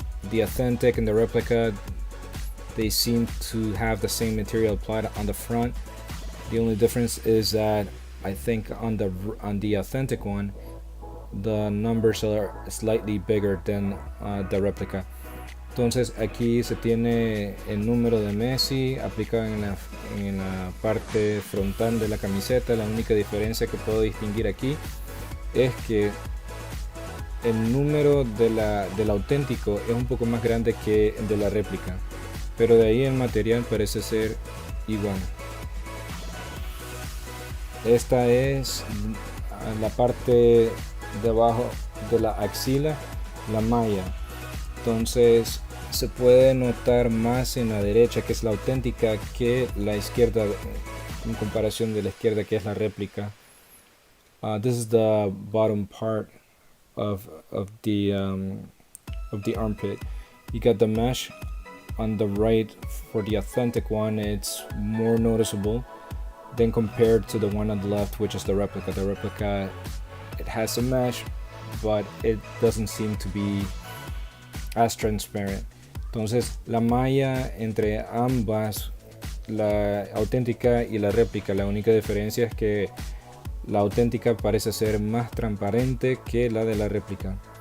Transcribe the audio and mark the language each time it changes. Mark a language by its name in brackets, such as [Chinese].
[English] The authentic and the replica, they seem to have the same material applied on the front. The only difference is that I think on the authentic one, the numbers are slightly bigger than the replica. [Spanish] Entonces aquí se tiene el número de Messi aplicado en la parte frontal de la camiseta. La única diferencia que puedo distinguir aquí es que el número del auténtico es un poco más grande que el de la réplica, pero de ahí el material parece ser igual. Esta es la parte debajo de la axila la malla. Entonces se puede notar más en la derecha, que es la auténtica, que la izquierda, en comparación de la izquierda, que es la réplica. [English] This is the bottom part of the armpit. You got the mesh on the right. For the authentic one, it's more noticeable than compared to the one on the left, which is the replica. The replica, it has a mesh, but it doesn't seem to be as transparent. [Spanish] Entonces la malla entre ambas, la auténtica y la réplica, la única diferencia es que la auténtica parece ser más transparente que la de la réplica.